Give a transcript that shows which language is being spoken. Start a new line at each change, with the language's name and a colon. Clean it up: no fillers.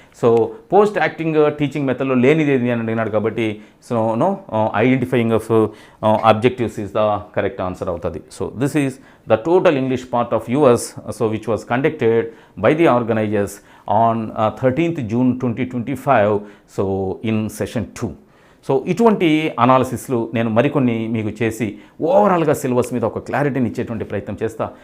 Telugu: So post acting teaching మెథడ్లో లేనిది ఏది అని అడిగినాడు కాబట్టి so
English: identifying of objectives is the correct answer
Telugu: అవుతుంది.
English: So this is the total English part of yours, so which was conducted by the organizers on 13th June 2025, so in session 2.
Telugu: So ఇటువంటి అనాలిసిస్లు నేను మరికొన్ని మీకు చేసి ఓవరాల్గా syllabus మీద ఒక క్లారిటీని ఇచ్చేటువంటి ప్రయత్నం చేస్తా.